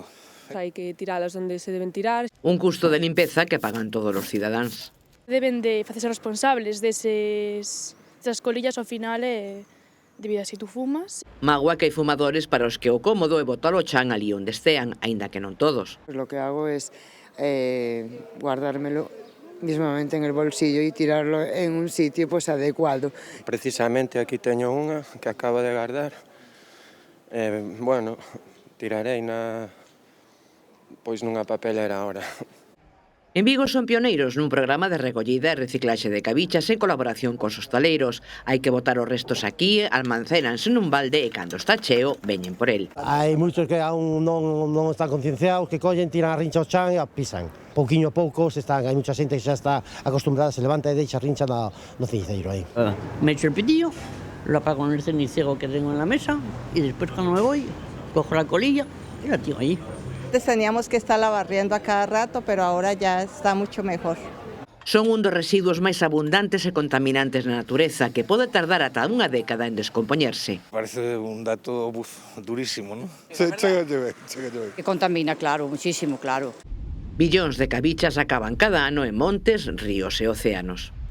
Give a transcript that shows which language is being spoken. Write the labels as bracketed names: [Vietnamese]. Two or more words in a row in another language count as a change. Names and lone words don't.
[Galician] Hai que tiralas onde se deben tirar. Un custo de limpeza que pagan todos os cidadáns. Deben de facerse responsables desas colillas ao final debido a [Spanish] si tú fumas. [Galician] Magua que hai fumadores para os que o cómodo é botar o chan ali onde estean, aínda que non todos. [Spanish] Lo que hago es guardármelo mismamente en el bolsillo y tirarlo en un sitio pues adecuado. [Galician] Precisamente aquí teño unha que acabo de guardar. Bueno, tirarei nunha papelera ahora. En Vigo son pioneiros nun programa de recollida e reciclaxe de cabichas en colaboración cos hostaleiros. Hai que botar os restos aquí, almacenándose nun balde e cando está cheo, veñen por el. Hai moitos que aún non están concienciados, que collen, tiran a rincha ao chan e a pisan. Pouquiño a pouco, hai moita xente que xa está acostumbrada, se levanta e deixa a rincha no ceniceiro aí. [Spanish] Me echo el pitillo, lo apago en el cenicero que tengo en la mesa y después cuando me voy, cojo la colilla y la tiro allí. Antes teníamos que estarla barriendo a cada rato, pero ahora ya está mucho mejor. [Galician] Son un dos residuos máis abundantes e contaminantes na natureza que pode tardar ata unha década en descompoñerse. [Spanish] Parece un dato durísimo, ¿no? [Galician] Chégalle ben. [Spanish] Que contamina, claro, muchísimo, claro. [Galician] Billóns de cabichas acaban cada ano en montes, ríos e océanos.